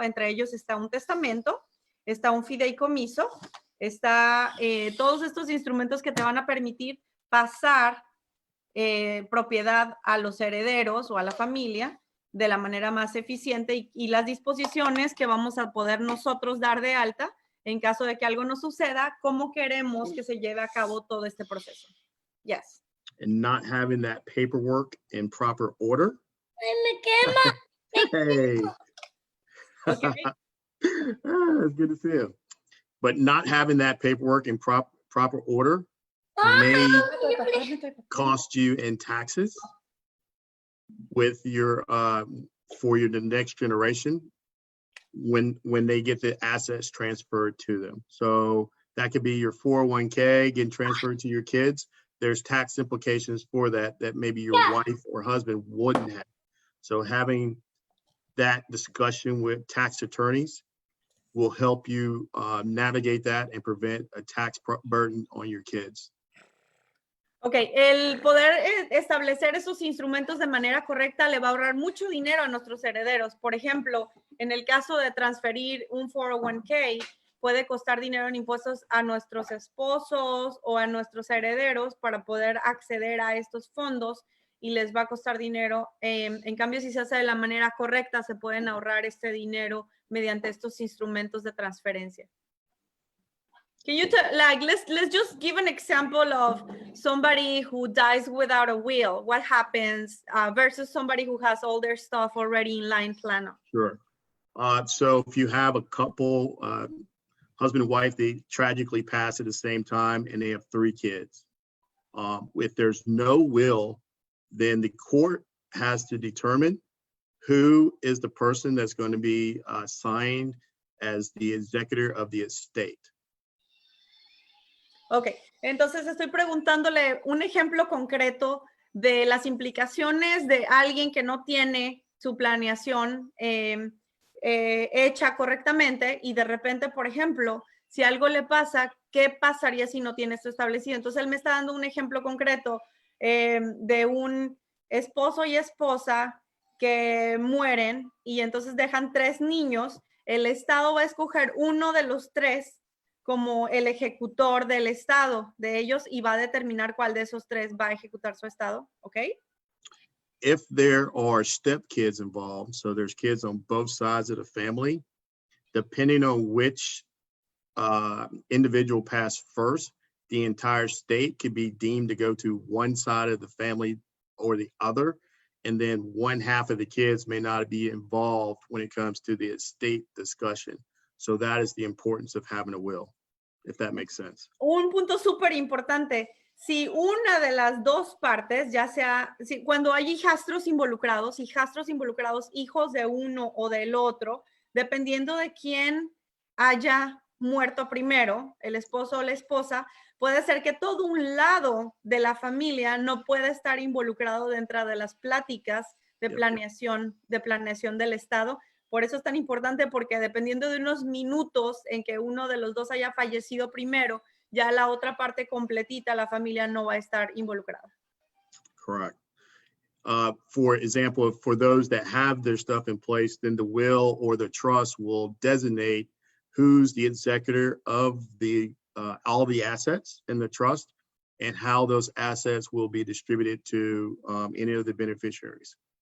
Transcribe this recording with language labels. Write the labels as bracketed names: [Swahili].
[Spanish] Entre ellos está un testamento, está un fideicomiso, está todos estos instrumentos que te van a permitir pasar propiedad a los herederos o a la familia de la manera más eficiente y las disposiciones que vamos a poder nosotros dar de alta en caso de que algo nos suceda, cómo queremos que se lleve a cabo todo este proceso. [English] Yes. And not having that paperwork in proper order. [Spanish] Me quema. [English] Hey. Okay. It's good to see you. But not having that paperwork in proper order may cost you in taxes with your the next generation when they get the assets transferred to them. So that could be your 401k getting transferred to your kids. There's tax implications for that maybe your wife or husband wouldn't have. So having that discussion with tax attorneys will help you navigate that and prevent a tax burden on your kids. [Spanish] Ok, el poder establecer esos instrumentos de manera correcta le va a ahorrar mucho dinero a nuestros herederos. Por ejemplo, en el caso de transferir un 401k, puede costar dinero en impuestos a nuestros esposos o a nuestros herederos para poder acceder a estos fondos y les va a costar dinero. En cambio, si se hace de la manera correcta, se pueden ahorrar este dinero mediante estos instrumentos de transferencia. [English] Can you let's just give an example of somebody who dies without a will. What happens versus somebody who has all their stuff already in line planned? Sure. So if you have a couple, husband and wife, they tragically pass at the same time and they have 3 kids. If there's no will, then the court has to determine who is the person that's going to be assigned as the executor of the estate. [Spanish] Ok, entonces estoy preguntándole un ejemplo concreto de las implicaciones de alguien que no tiene su planeación hecha correctamente y de repente, por ejemplo, si algo le pasa, ¿qué pasaría si no tiene esto establecido? Entonces él me está dando un ejemplo concreto de un esposo y esposa que mueren y entonces dejan 3 niños. El Estado va a escoger uno de los 3 como el ejecutor del estado de ellos y va a determinar cuál de esos tres va a ejecutar su estado, ¿ok? [English] If there are stepkids involved, so there's kids on both sides of the family, depending on which individual passed first, the entire state could be deemed to go to one side of the family or the other. And then one half of the kids may not be involved when it comes to the estate discussion. So that is the importance of having a will, if that makes sense. [Spanish] Un punto súper importante. Si una de las dos partes, ya sea, cuando hay hijastros involucrados, hijos de uno o del otro, dependiendo de quién haya muerto primero, el esposo o la esposa, puede ser que todo un lado de la familia no puede estar involucrado dentro de las pláticas de planeación del Estado. Por eso es tan importante, porque dependiendo de unos minutos en que uno de los dos haya fallecido primero, ya la otra parte completita, la familia no va a estar involucrada. [English] Correct. For example, for those that have their stuff in place, then the will or the trust will designate who's the executor of the all the assets in the trust and how those assets will be distributed to any of the beneficiaries.